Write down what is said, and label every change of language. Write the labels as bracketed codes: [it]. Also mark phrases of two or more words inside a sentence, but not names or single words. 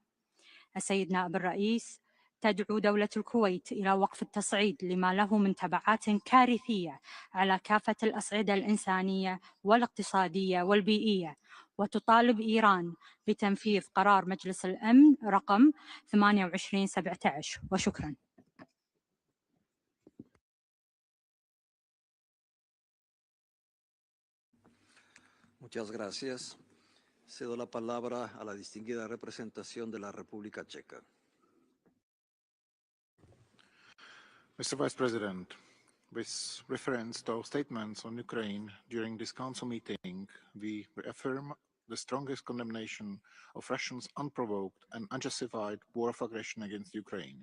[ar] السيد نائب الرئيس، تدعو دولة الكويت إلى وقف التصعيد لما له من تبعات كارثية على كافة الأصعدة الإنسانية والاقتصادية والبيئية وتطالب إيران بتنفيذ قرار مجلس الأمن رقم 2817 وشكرا. [es] Muchas gracias. Cedo la palabra a la distinguida representación de la República Checa. [en] Mr. Vice President, With reference to our statements on Ukraine during this Council meeting, we reaffirm the strongest condemnation of Russia's unprovoked and unjustified war of aggression against Ukraine.